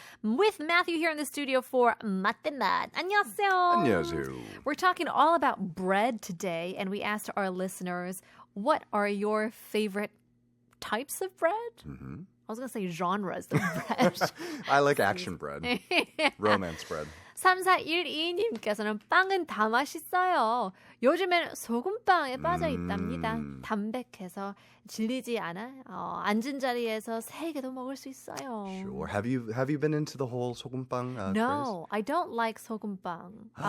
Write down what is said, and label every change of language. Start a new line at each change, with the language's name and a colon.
English: With Matthew here in the studio for 맛대맛.
Korean: 안녕하세요. 안녕하세요.
English: We're talking all about bread today, and we asked our listeners, what are your favorite types of bread? Mm-hmm. I was going to say genres of bread. I like action bread. Romance bread.
Korean: 3412님께서는 빵은 다 맛있어요. 요즘엔 소금빵에 빠져 있답니다. 담백해서 질리지 않아 앉은 자리에서 3개도 먹을 수 있어요.
English: Sure. Have you been into the whole 소금빵 No, I don't like 소금빵.